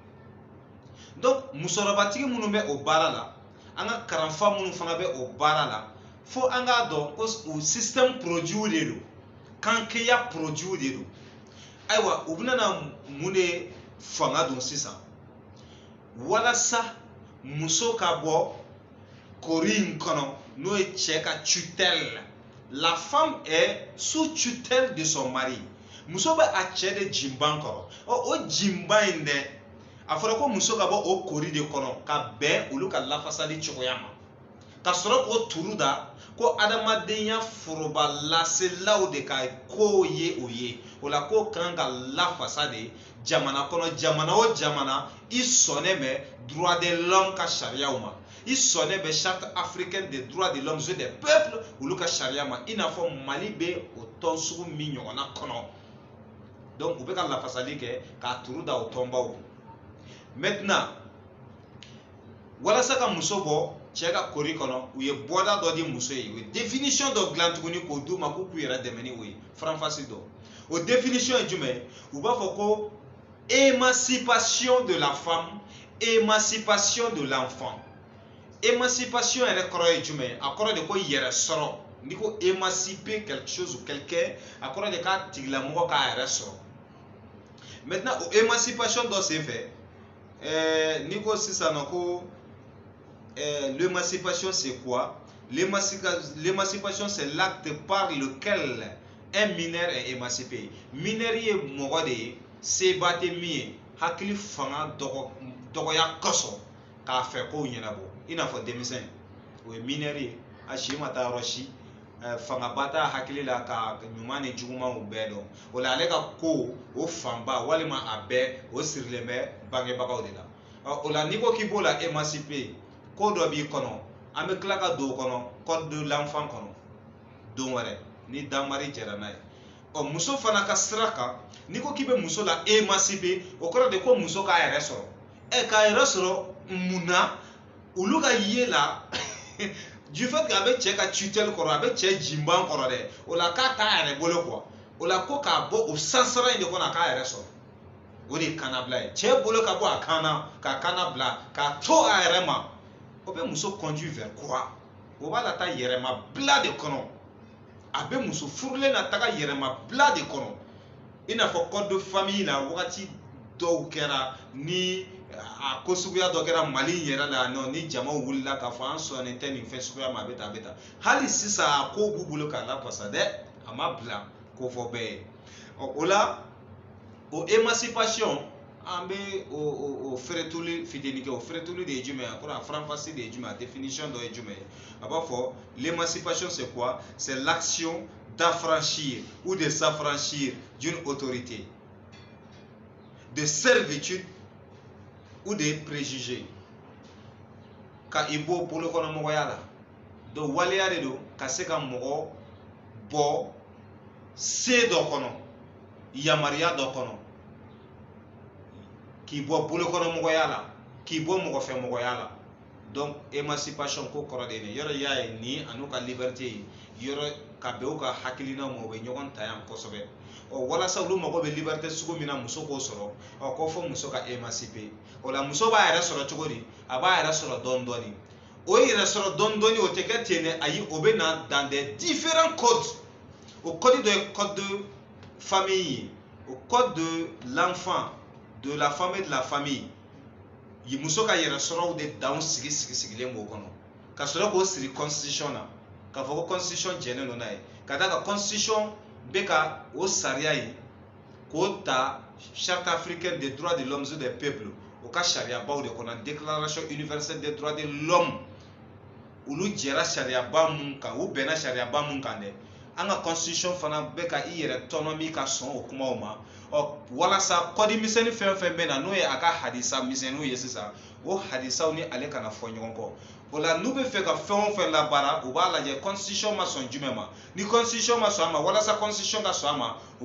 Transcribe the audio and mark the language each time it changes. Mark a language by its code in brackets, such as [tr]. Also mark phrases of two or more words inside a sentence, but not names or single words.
[bm] Donc musokɔrɔbatigi minnu bɛ o baara la, an ka karanfa minnu fana bɛ o baara la, fo an k'a dɔn ko o [fr] système produit [bm] de don, kankeya produit de don. Ayiwa u bɛna na mun de fanga don sisan walasa muso ka bɔ kori in kɔnɔ n'o ye cɛ ka tutelle. [fr] La femme est sous tutelle de son mari. [bm] Muso bɛ a cɛ de jinban kɔrɔ. O jinban in dɛ, a fɔra ko muso ka bɔ o kori de kɔnɔ ka bɛn olu ka lafasali cogoya ma. Ka sɔrɔ k'o turu da ko adamadenya foroba laselaw de ka ko ye o ye. O la ko kan ka lafasa de jamana kɔnɔ, jamana o jamana I sɔnnen bɛ [fr] droit de l'homme [bm] ka sariyaw ma. I sɔnnen bɛ [fr] charte africaine des droits de l'homme et des peuples [bm] olu ka sariya ma. I n'a fɔ Mali bɛ o tɔn sugu min ɲɔgɔnna kɔnɔ. Donc u bɛ ka lafasali kɛ k'a turu da o tɔnbaw. Maintenant walasa ka muso bɔ cɛ ka kori kɔnɔ, u ye bɔda dɔ di muso ye. U ye définition dɔ dilan tuguni k'o d'u ma k'u k'u yɛrɛ dɛmɛ ni o ye. Faranfasi dɔ. O définition ye jumɛn ye? U b'a fɔ ko [fr] émancipation de la femme, émancipation de l'enfant. [bm] Émancipation yɛrɛ kɔrɔ ye jumɛn ye? A kɔrɔ de ko yɛrɛ sɔrɔ. N'i ko [fr] émanciper quelque chose ou quelqu'un, [bm] a kɔrɔ de k'a tigilamɔgɔ k'a yɛrɛ sɔrɔ. Maintenant o émancipation dɔ senfɛ, n'i ko sisan nɔ ko [fr] l'émancipation c'est quoi? L'émancipation c'est l'acte par lequel un mineur est émancipé. [bm] Mineur ye mɔgɔ de ye, seba tɛ min ye, hakili fanga dɔgɔya kosɔn k'a fɛ kow ɲɛnabɔ. I n'a fɔ denmisɛn, o ye mineur ye, a si ma taa yɔrɔ si, fangaba t'a hakili la ka ɲuman ni jugumanw bɛɛ dɔn. O la ale ka ko o fanba walima a bɛɛ o sirilen bɛ bangebagaw de la. O la n'i ko k'i b'o la émanciper, ko dɔ b'i kɔnɔ, an bɛ tila ka don o kɔnɔ [fr] code de l'enfant [bm] kɔnɔ don wɛrɛ ni danmari jɛra n'a ye. Muso fana ka sira kan, n'i ko k'i bɛ muso la émanciper, o kɔrɔ de ko muso k'a yɛrɛ sɔrɔ. K'a yɛrɛ sɔrɔ mun na? Olu ka ye la [fr] du fait que [bm] a bɛ cɛ ka tutelle kɔrɔ, a bɛ cɛ jinban kɔrɔ dɛ, o la k'a t'a yɛrɛ bolo quoi. O la ko k'a bɔ o sansara in de kɔnɔ a k'a yɛrɛ sɔrɔ. O de ye kanabila ye. Cɛ bolo ka bɔ a kana, ka kana bila, k'a to a yɛrɛ ma. O bɛ muso [fr] conduit vers quoi? [bm] O b'a la taa yɛrɛma bila de kɔnɔ. A bɛ muso furulen na taga yɛrɛma bila de kɔnɔ. I n'a fɔ [fr] code de famille [bm] la wagati dɔw kɛra ni a ko suguya dɔ kɛra Mali yɛrɛ la non ni jamaw wulila k'a fɔ an sɔnnen tɛ nin fɛn suguya ma a bɛ tan a bɛ tan. Hali sisan a ko b'u bolo k'a lafasa dɛ, a ma bila k'o fɔ bɛɛ ye. O la o émancipation an bɛ o fɛrɛtuli fitinin kɛ. O fɛrɛtuli de ye jumɛn ye? A kɔrɔ a faranfasi de ye jumɛn ye? A définition dɔ ye jumɛn ye? A b'a fɔ [fr] l'émancipation c'est quoi? C'est l'action d'affranchir ou de s'affranchir d'une autorité, de servitude ou de préjugés. [bm] Ka i bɔ bolokɔnɔmɔgɔya la. Donc waleya de don ka se ka mɔgɔ bɔ se dɔ kɔnɔ, yamaruya dɔ kɔnɔ, k'i bɔ bolokɔnɔmɔgɔya la, k'i bɔ mɔgɔfɛmɔgɔya la. Donc émancipation ko kɔrɔ de ye yɔrɔ y'a ye ni an'u ka liberté yɔrɔ ka bɛn u ka hakilinaw ma, u bɛ ɲɔgɔn ta yan kosɛbɛ. Walasa olu mago bɛ liberté sugu min na muso k'o sɔrɔ, ko fɔ muso ka émanciper. O la muso b'a yɛrɛ sɔrɔ cogo di? A b'a yɛrɛ sɔrɔ dɔɔni dɔɔni. O yɛrɛ sɔrɔ dɔɔni dɔɔni o tɛ kɛ ten dɛ, ayi o bɛ na [fr] dans des différents codes. [bm] O code dɔ ye [fr] code de famille [bm] ye, o [fr] code de l'enfant, de la femme et de la famille. [bm] Muso ka yɛrɛ sɔrɔw de danw sigilen b'o kɔnɔ. Ka sɔrɔ k'o siri constitution na. k'a fɔ ko constitution jɛnnen don n'a ye ka d'a kan constitution bɛ ka o sariya in k'o ta [fr] charte africaine des droits de l'homme et des peuples [bm] o ka sariyabaw de kɔnɔ [fr] déclaration universelle des droits de l'homme [bm] olu jɛra sariyaba mun kan u bɛnna sariyaba mun kan dɛ an ka constitution fana bɛ ka i yɛrɛ tɔnɔ min ka sɔn o kumaw ma walasa kɔdi misɛnnin fɛn fɛn bɛ na n'o ye a ka hadisa misɛnninw ye sisan o hadisaw ni ale kana fɔ ɲɔgɔn kɔ o la n'u bɛ fɛ ka fɛn o fɛn labaara u b'a lajɛ constitution ma sɔn jumɛn ma ni constitution ma sɔn a ma walasa constitution ka sɔn a ma u